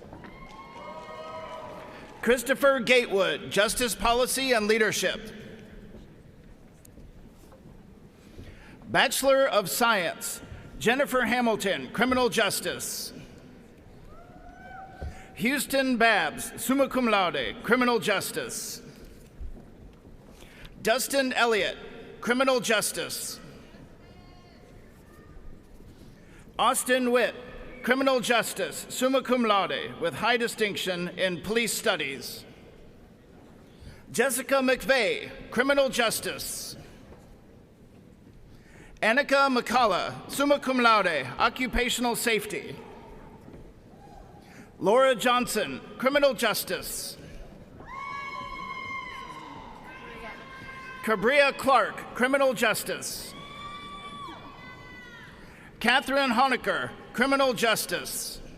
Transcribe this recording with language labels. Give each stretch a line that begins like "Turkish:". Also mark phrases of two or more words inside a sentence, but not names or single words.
English: Christopher Gatewood, Justice Policy and Leadership. Bachelor of Science, Jennifer Hamilton, Criminal Justice. Houston Babs,
Latin: summa cum laude,
English: Criminal Justice. Dustin Elliott, Criminal Justice. Austin Witt, Criminal Justice,
Latin: summa cum laude,
English: with high distinction in Police Studies. Jessica McVeigh, Criminal Justice. Annika McCullough,
Latin: summa cum laude,
English: Occupational Safety. Laura Johnson, Criminal Justice. Cabria Clark, Criminal Justice. Catherine Honecker, Criminal Justice.